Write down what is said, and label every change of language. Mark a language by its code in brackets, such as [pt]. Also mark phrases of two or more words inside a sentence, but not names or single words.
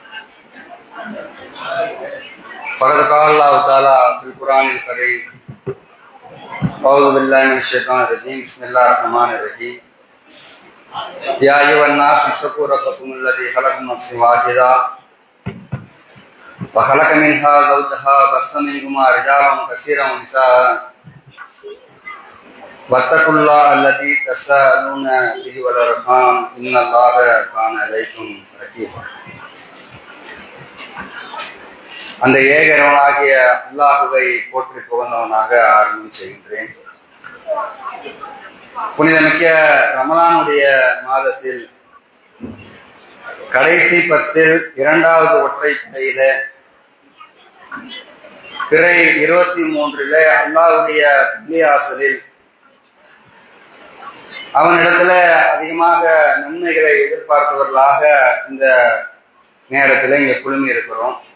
[ar] فقد قال الله تعالى في القرآن الكريم أعوذ بالله من الشيطان الرجيم بسم الله الرحمن الرحيم يا أيها الناس اتقوا ربكم الذي خلق من نفس واحدة وخلق منها زوجها وبث منهما رجالا كثيرا ونساء واتقوا الله الذي تساءلون به والأرحام إن الله كان عليكم رقيبا. [ta] அந்த ஏகரவனாகிய அல்லாஹுவை போற்றி புகழ்ந்தவனாக ஆரம்பம் செய்கின்றேன். புனிதமிக்க ரமலானுடைய மாதத்தில் கடைசி 10 இரண்டாவது ஒற்றைப்படையில பிறை 23 அல்லாஹ்வுடைய பள்ளிவாசலில் அவனிடத்துல அதிகமாக நன்மைகளை எதிர்பார்ப்பவர்களாக இந்த நேரத்தில் இங்கே குழுமி இருக்கிறோம்.